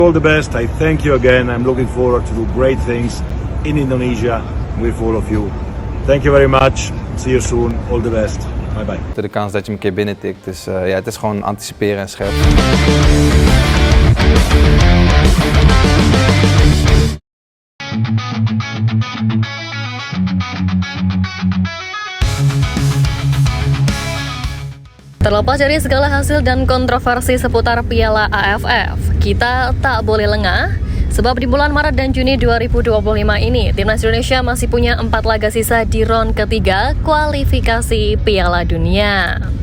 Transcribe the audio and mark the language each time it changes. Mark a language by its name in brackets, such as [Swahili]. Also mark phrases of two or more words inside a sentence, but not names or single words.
[English] All the best. I thank you again. I'm looking forward to do great things in Indonesia with all of you. Thank you very much. See you soon. All the best. Bye bye. [Dutch] De kans dat je hem een keer binnentikt. Dus ja, het is gewoon anticiperen en scherp. [Indonesian] Terlepas dari segala hasil dan kontroversi seputar Piala AFF, kita tak boleh lengah, sebab di bulan Maret dan Juni 2025 ini, Timnas Indonesia masih punya 4 laga sisa di ronde ketiga kualifikasi Piala Dunia.